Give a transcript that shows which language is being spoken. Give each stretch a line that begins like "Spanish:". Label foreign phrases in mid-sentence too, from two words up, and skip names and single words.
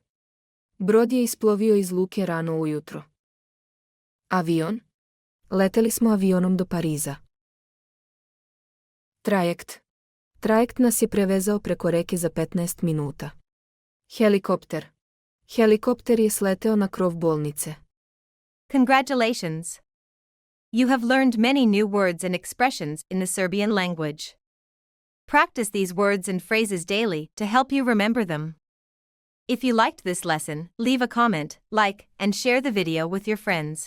Serbian: Brod je isplovio iz luke rano ujutro. Avion. Leteli smo avionom do Pariza. Trajekt. Trajekt nas je prevezao preko reke za 15 minuta. Helikopter. Helikopter je sleteo na krov bolnice.
English: Congratulations! You have learned many new words and expressions in the Serbian language. Practice these words and phrases daily to help you remember them. If you liked this lesson, leave a comment, like, and share the video with your friends.